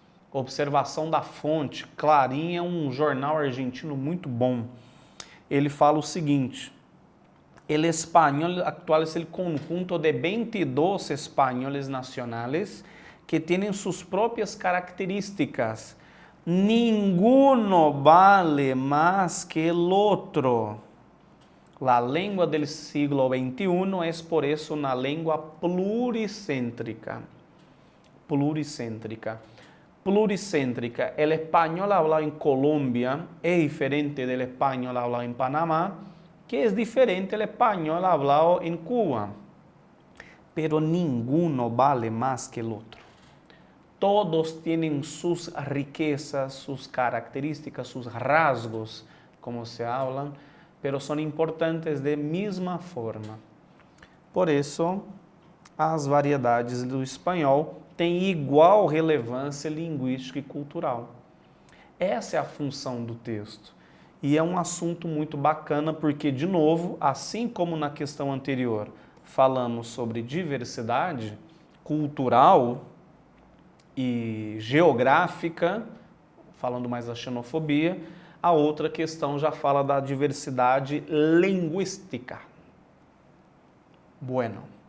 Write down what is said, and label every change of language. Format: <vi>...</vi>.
<pt>Observação da fonte. Clarim é um jornal argentino muito bom. Ele fala o seguinte:</pt> <es>el español actual es el conjunto de 22 españoles nacionales que tienen sus propias características. Ninguno vale más que el otro. La lengua del siglo XXI es por eso una lengua pluricéntrica. Pluricéntrica. El español hablado en Colombia es diferente del español hablado en Panamá, que es diferente del español hablado en Cuba. Pero ninguno vale más que el otro. Todos tienen sus riquezas, sus características, sus rasgos, como se hablan, pero son importantes de misma forma. Por eso,</es> <pt>as variedades do espanhol têm igual relevância linguística e cultural. Essa é a função do texto. E é um assunto muito bacana porque, de novo, assim como na questão anterior, falamos sobre diversidade cultural e geográfica, falando mais da xenofobia, a outra questão já fala da diversidade linguística.</pt> <es>Bueno.</es>